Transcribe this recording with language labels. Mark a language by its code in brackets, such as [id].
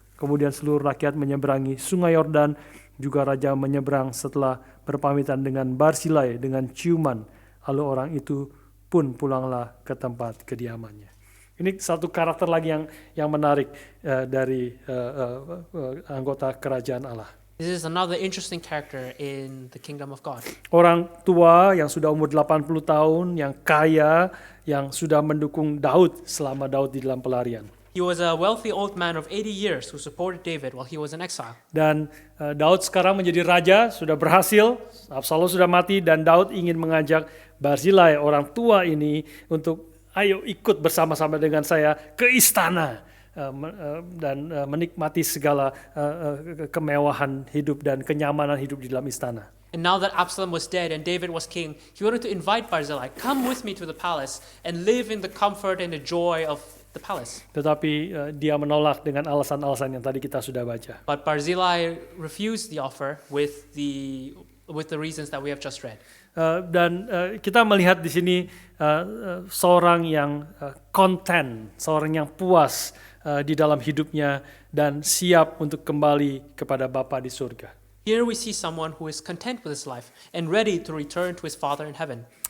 [id] Kemudian seluruh rakyat menyeberangi sungai Yordan, juga raja menyeberang setelah berpamitan dengan Barzilai dengan ciuman. Lalu orang itu pun pulanglah ke tempat kediamannya. Ini satu karakter lagi yang menarik dari anggota kerajaan Allah. [en] This is another interesting character in the kingdom of God. [id] Orang tua yang sudah umur 80 tahun, yang kaya, yang sudah mendukung Daud selama Daud di dalam pelarian. [en] He was a wealthy old man of 80 years who supported David while he was in exile. [id] Dan Daud sekarang menjadi raja, sudah berhasil, Absalom sudah mati, dan Daud ingin mengajak Barzilai, orang tua ini, untuk ayo ikut bersama-sama dengan saya ke istana dan menikmati segala kemewahan hidup dan kenyamanan hidup di dalam istana. [en] And now that Absalom was dead and David was king, he wanted to invite Barzillai, come with me to the palace and live in the comfort and the joy of the palace. [id] Tetapi dia menolak dengan alasan-alasan yang tadi kita sudah baca. [en] But Barzillai refused the offer with the reasons that we have just read. [id] Dan kita melihat di sini seorang yang content, seorang yang puas di dalam hidupnya dan siap untuk kembali kepada Bapa di surga. [en] Here we see someone who is content with his life and ready to return to his Father in heaven.